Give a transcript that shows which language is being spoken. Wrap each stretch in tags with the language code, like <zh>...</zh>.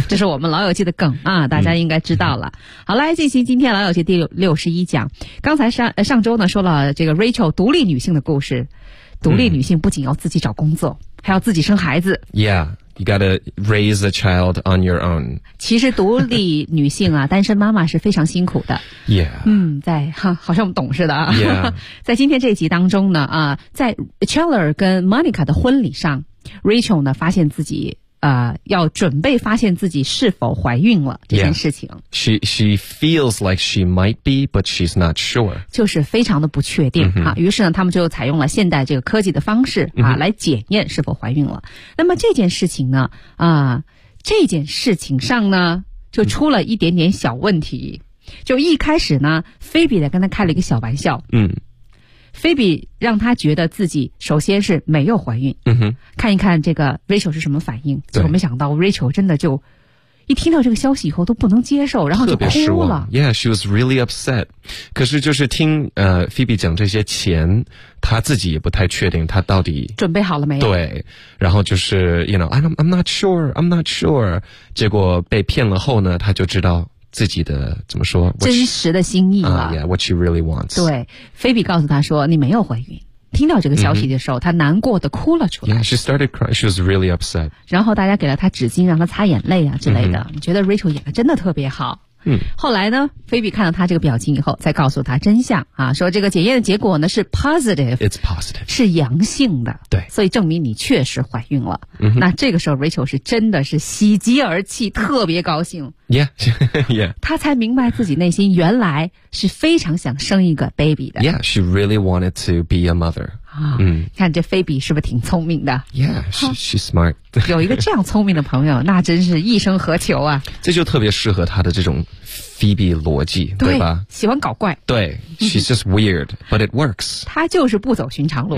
<zh>这是我们老友记的梗啊，大家应该知道了。好，来进行今天老友记第61讲。刚才上周呢说了这个 Rachel 独立女性的故事。独立女性不仅要自己找工作，还要自己生孩子。</zh> <en>Yeah, you gotta raise a child on your own.</en> <zh>其实独立女性啊，单身妈妈是非常辛苦的。</zh> <en>Yeah.</en> <zh>在好像我们懂似的啊。</zh> <en>Yeah.</en> <zh>在今天这一集当中呢啊，在 Chandler 跟 Monica 的婚礼上 ,Rachel 呢发现自己要准备发现自己是否怀孕了这件事情。</zh> <en>Yeah. She feels like she might be, but she's not sure.</en> <zh>就是非常的不确定、mm-hmm. 啊。于是呢他们就采用了现代这个科技的方式啊、mm-hmm. 来检验是否怀孕了。那么这件事情呢啊，这件事情上呢就出了一点点小问题。就一开始呢菲比在跟他开了一个小玩笑。嗯、菲比让他觉得自己首先是没有怀孕，嗯哼，看一看这个 Rachel 是什么反应。结果没想到 Rachel 真的就一听到这个消息以后都不能接受，然后就哭了。特别失望。</zh> <en>Yeah, she was really upset.</en> <zh>可是就是听Phoebe 讲这些前，她自己也不太确定她到底准备好了没有。对，然后就是</zh> <en>you know, I'm not sure, I'm not sure.</en> <zh>结果被骗了后呢，她就知道自己的怎么说真实的心意了。</zh> <en>Yeah, what she really wants.</en> <zh>对，菲比告诉她说你没有怀孕。听到这个消息的时候、mm-hmm. 她难过的哭了出来。</zh> <en>Yeah, she started crying, she was really upset.</en> <zh>然后大家给了她纸巾让她擦眼泪啊之类的、mm-hmm. 觉得 Rachel 演得真的特别好。后来呢菲比看到她这个表情以后再告诉她真相啊，说这个检验的结果呢是 positive.</zh> <en>It's positive.</en> <zh>是阳性的。对。所以证明你确实怀孕了。 Mm-hmm. 那这个时候 Rachel 是真的是喜极而泣，特别高兴。</zh> <en>Yeah, yeah.</en> <zh>她才明白自己内心原来是非常想生一个 baby 的。</zh> <en>Yeah, she really wanted to be a mother.</en> <zh>啊，看这菲比是不是挺聪明的。</zh> <en>Yeah, she's smart.</en> <zh>有一个这样聪明的朋友，那真是一生何求啊。这就特别适合她的这种Phoebe 逻辑 对吧，喜欢搞怪，</zh> <en>对 She's just weird but it works，</en> <zh>她就是不走寻常路、</zh>